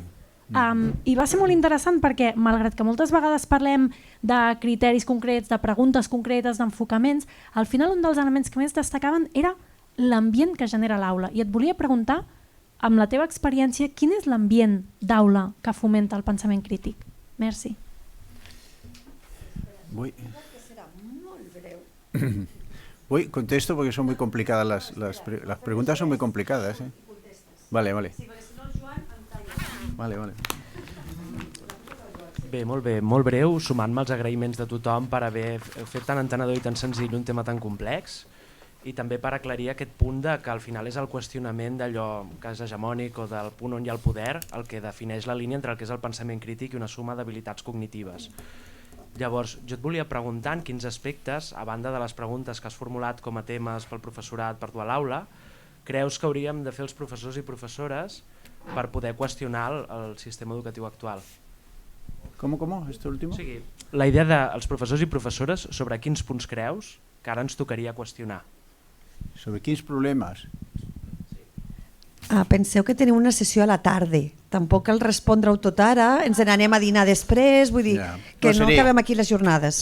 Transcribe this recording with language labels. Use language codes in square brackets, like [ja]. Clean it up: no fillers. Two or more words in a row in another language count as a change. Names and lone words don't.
[ca] I va ser molt interessant perquè, malgrat que moltes vegades parlem de criteris concrets, de preguntes concretes, d'enfocaments, al final un dels elements que més destacaven era l'ambient que genera l'aula. I et volia preguntar, amb la teva experiència, quin és l'ambient d'aula que fomenta el pensament crític? Merci. [es] Contesto porque son muy complicadas las preguntas, son muy complicadas. Vale. Vale. [ca] Bé, molt breu, sumant-me als agraïments de tothom per haver fet tan entenedor i tan senzill un tema tan complex, i també per aclarir aquest punt de que al final és el qüestionament d'allò que és hegemònic o del punt on hi ha el poder el que defineix la línia entre el que és el pensament crític i una suma d'habilitats cognitives. Llavors, jo et volia preguntar en quins aspectes, a banda de les preguntes que has formulat com a temes pel professorat per tu a l'aula, creus que hauríem de fer els professors i professores per poder qüestionar el sistema educatiu actual. [es] ¿Cómo? ¿Esto último? [ca] O sigui, la idea dels professors i professores sobre quins punts creus que ara ens tocaria qüestionar. Sobre quins problemes? Penseu que teniu una sessió a la tarda. Tampoc cal respondre-ho tot ara, ens n'anem a dinar després, vull dir que no acabem aquí les jornades.